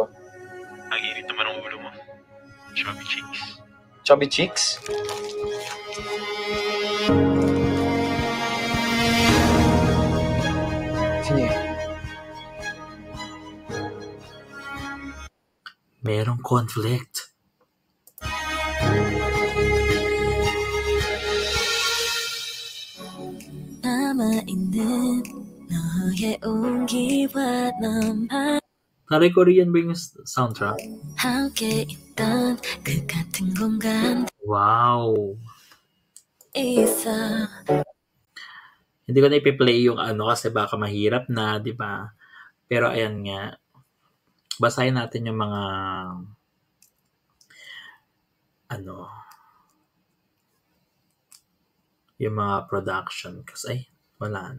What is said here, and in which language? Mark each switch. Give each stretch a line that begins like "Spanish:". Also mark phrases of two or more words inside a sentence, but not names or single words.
Filipino: Ang init naman ang ulo mo. Chubby cheeks. Chubby Cheeks? Sino yan? Merong conflict.
Korean: 남아있는 너의 온기와 너만
Filipino: Taray Korean ba yung soundtrack?
Korean: 함께 있던 그 같은 공간 Wow! 있어.
Filipino: Hindi ko na ipi-play yung kasi baka mahirap na, di ba? Pero ayan nga, basahin natin yung mga yung mga production kasi wala na.